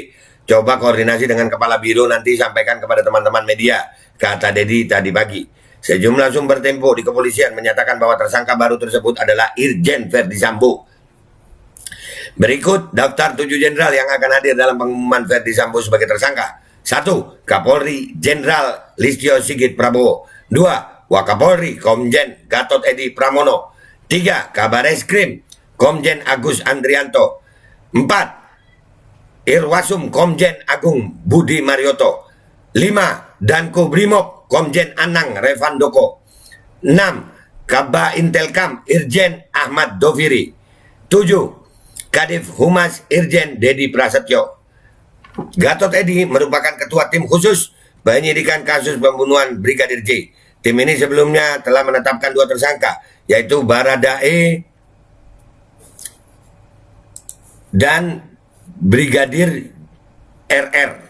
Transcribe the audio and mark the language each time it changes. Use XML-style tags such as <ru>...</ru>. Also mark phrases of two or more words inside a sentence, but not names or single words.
<id>Coba koordinasi dengan Kepala Biro nanti sampaikan kepada teman-teman media, kata Dedi tadi pagi. Sejumlah sumber Tempo di kepolisian menyatakan bahwa tersangka baru tersebut adalah Irjen Verdi Sambo. Berikut daftar 7 jenderal yang akan hadir dalam pengumuman Verdi Sambo sebagai tersangka. 1. Kapolri Jenderal Listio Sigit Prabowo. 2. Wakapolri Komjen Gatot Edi Pramono. 3. Kabareskrim Komjen Agus Andrianto. 4. Irwasum Komjen Agung Budi Marioto. 5. Danko Brimob Komjen Anang Revandoko. 6. Kaba Intelkam Irjen Ahmad Doviri. 7. Kadif Humas Irjen Dedi Prasetyo. Gatot Edi merupakan ketua tim khusus penyidikan kasus pembunuhan Brigadir J. Tim ini sebelumnya telah menetapkan 2 tersangka, yaitu Baradae dan Brigadir RR.</id>